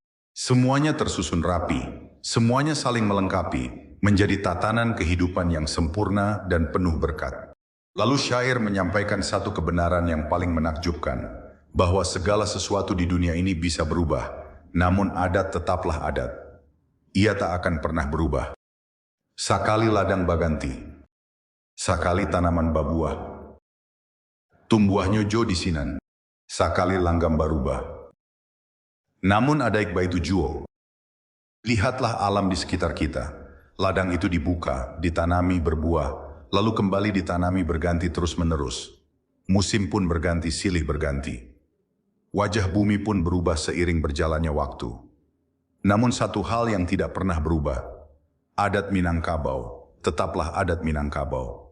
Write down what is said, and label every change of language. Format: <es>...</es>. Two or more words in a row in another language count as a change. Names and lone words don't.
<id>Semuanya tersusun rapi, semuanya saling melengkapi, menjadi tatanan kehidupan yang sempurna dan penuh berkat. Lalu syair menyampaikan satu kebenaran yang paling menakjubkan, bahwa segala sesuatu di dunia ini bisa berubah, namun adat tetaplah adat. Ia tak akan pernah berubah.</id> <min>Sakali ladang baganti, sakali tanaman babuah, tumbuahnya jo di sinan, sakali langgam barubah. Namun adaik baitu juo,</min> <id>lihatlah alam di sekitar kita. Ladang itu dibuka, ditanami berbuah, lalu kembali ditanami berganti terus-menerus. Musim pun berganti silih berganti. Wajah bumi pun berubah seiring berjalannya waktu. Namun satu hal yang tidak pernah berubah, adat Minangkabau tetaplah adat Minangkabau.</id>